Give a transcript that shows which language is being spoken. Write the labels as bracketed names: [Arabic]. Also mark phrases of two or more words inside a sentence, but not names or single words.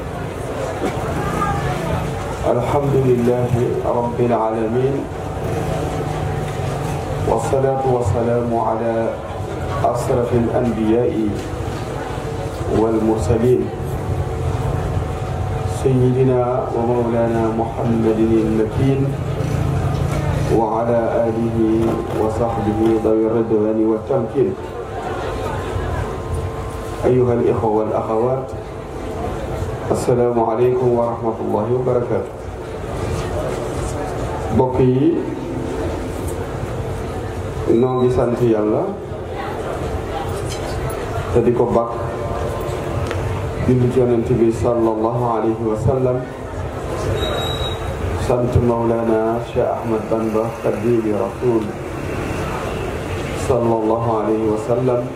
[Arabic] الحمد لله رب العالمين، والصلاة والسلام على أشرف الأنبياء والمرسلين سيدنا ومولانا محمد المكين وعلى آله وصحبه ذوي الرضوان والتمكين. أيها الإخوة والأخوات، السلام عليكم ورحمة الله وبركاته. [Wolof] mbokk yi noo ngi sant Yàlla te di ko bàkk julli ci Yonent bi [Arabic] صلى الله عليه وسلم, [Wolof] sant Mawlana Cheikh Ahmad Bamba Xaadimu Rasuul [Arabic] صلى الله عليه وسلم,